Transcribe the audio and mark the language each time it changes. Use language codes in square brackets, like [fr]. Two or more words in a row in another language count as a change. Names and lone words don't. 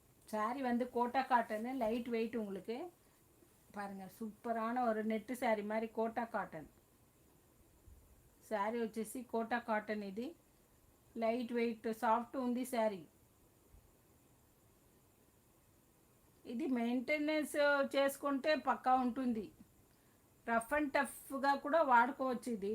[ta] சாரி வந்து கோட்டா காட்டனு, [en] light weight [ta] உங்களுக்கு. பாருங்கள், சூப்பரான ஒரு நெட்டு శారీ மாதிரி [te] కోటా కాటన్ శారీ వచ్చేసి కోటా కాటన్. ఇది [en] light weight soft [te] ఉంది శారీ. ఇది మెయింటెనెన్స్ చేసుకుంటే పక్కా ఉంటుంది. [en] rough and tough [te] కూడా వాడుకోవచ్చు ఇది.